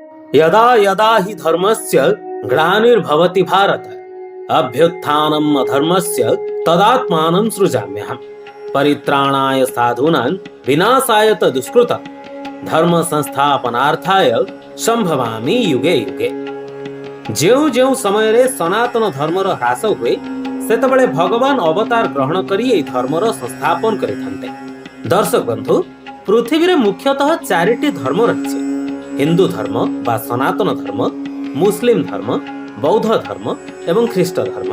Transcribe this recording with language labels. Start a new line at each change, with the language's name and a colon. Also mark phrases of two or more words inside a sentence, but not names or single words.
Sanskrit: यदा यदा हि धर्मस्य ग्लानिर्भवति भारत अभ्युत्थानम् अधर्मस्य तदात्मानं सृजाम्यहम् परित्राणाय साधूनां विनाशाय च दुष्कृतं धर्म संस्थापनार्थाय संभवामि युगे युगे।
Odia: ଯେଉଁ ଯେଉଁ ସମୟରେ ସନାତନ ଧର୍ମର ହ୍ରାସ ହୁଏ ସେତେବେଳେ ଭଗବାନ ଅବତାର ଗ୍ରହଣ କରି ଏହି ଧର୍ମର ସଂସ୍ଥାପନ କରିଥାନ୍ତି। ଦର୍ଶକ ବନ୍ଧୁ, ପୃଥିବୀରେ ମୁଖ୍ୟତଃ ଚାରିଟି ଧର୍ମ ରହିଛି। ହିନ୍ଦୁ ଧର୍ମ ବା ସନାତନ ଧର୍ମ, ମୁସଲିମ ଧର୍ମ, ବୌଦ୍ଧ ଧର୍ମ ଏବଂ ଖ୍ରୀଷ୍ଟ ଧର୍ମ।